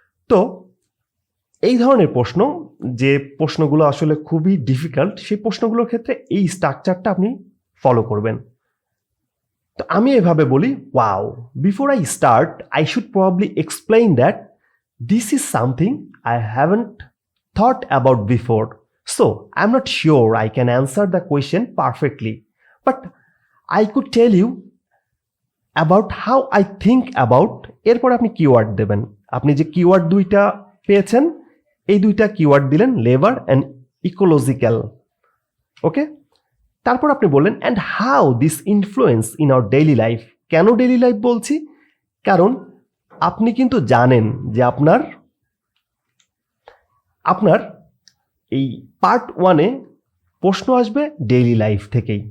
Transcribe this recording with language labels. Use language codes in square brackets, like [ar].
[bn] তো এই ধরনের প্রশ্ন, যে প্রশ্নগুলো আসলে খুবই ডিফিকাল্ট, সেই প্রশ্নগুলোর ক্ষেত্রে এই স্ট্রাকচারটা আপনি ফলো করবেন। তো আমি এভাবে বলি, [en] Wow, before I start I should probably explain that this is something I haven't thought about before. So, I'm not sure I can answer the question perfectly, but I could tell you about how I think about. [bn] এরপর আপনি keyword দেবেন। আপনি যে keyword দুইটা পেয়েছেন এই দুইটা keyword দিলেন, [en] Labour and ecological. Okay, [bn] তারপর আপনি বললেন [en] And how this influence in our daily life. [bn] কেন ডেইলি লাইফ বলছি? কারণ আপনি কিন্তু জানেন যে আপনার এই পার্ট 1-এ প্রশ্ন আসবে ডেইলি লাইফ থেকেই।